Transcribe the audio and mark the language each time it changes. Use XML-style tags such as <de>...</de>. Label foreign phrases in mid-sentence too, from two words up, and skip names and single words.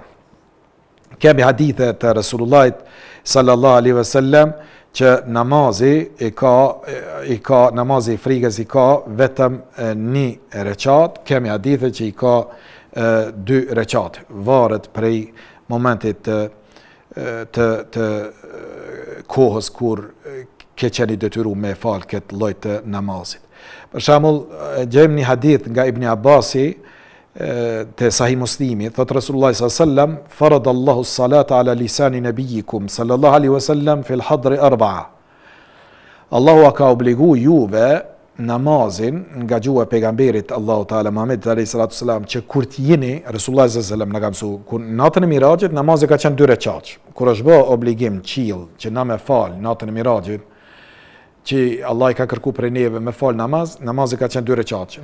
<sq>Kemi hadithe të Resulullahit</sq> <ar>صلى الله عليه وسلم</ar> <sq>që namazi namazi i frigës i ka vetëm një rekat, kemi hadithe që i ka 2 rekat, varet prej momentit të kohës kur ke qeni detyru me fal këtë lloj të namazit. Për shembull, gjejmë një hadith nga Ibn Abbasi te Sahih Muslimi, thot Resulullah</sq> <ar>صلى الله عليه وسلم, فرض الله الصلاة على لسان نبيكم صلى الله عليه وسلم في الحضر 4.</ar> <sq>Allahu ka obligu juve namazin nga gjuha e pejgamberit Allahu Teala Muhammed</sq> <ar>عليه الصلاة والسلام,</ar> <sq>që kur të jeni Resulullah</sq> <ar>صلى الله عليه وسلم</ar> <sq>na ka mësuar, kur natën e Miraxhit namazi ka qenë 2 rekat. Kur është bë obligim qiell që na me fal natën e Miraxhit, që Allah i ka kërku për neve me fal namaz, namazi ka qenë 2 rekat.</sq>